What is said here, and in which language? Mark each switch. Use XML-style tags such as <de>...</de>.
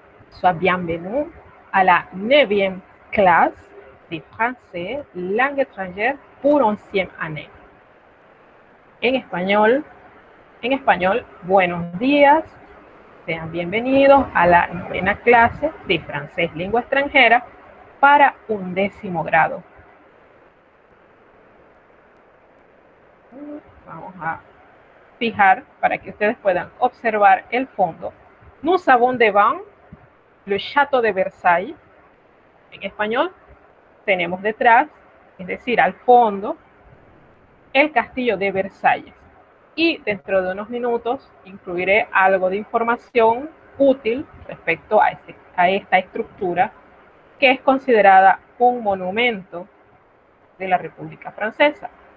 <fr>Sois bienvenue à la 9e clase de français, langue étrangère pour 11e année.</fr> <es>En español, buenos días, sean bienvenidos a la 9ª clase de francés, lengua extranjera para 11º grado. Vamos a fijar para que ustedes puedan observar el fondo.</es> <fr>Nous avons devant le château de Versailles.</fr> <es>En español, tenemos detrás, es decir, al fondo, el castillo de Versalles. Y dentro de unos minutos incluiré algo de información útil respecto a esta estructura que es considerada un monumento de la República Francesa.</es>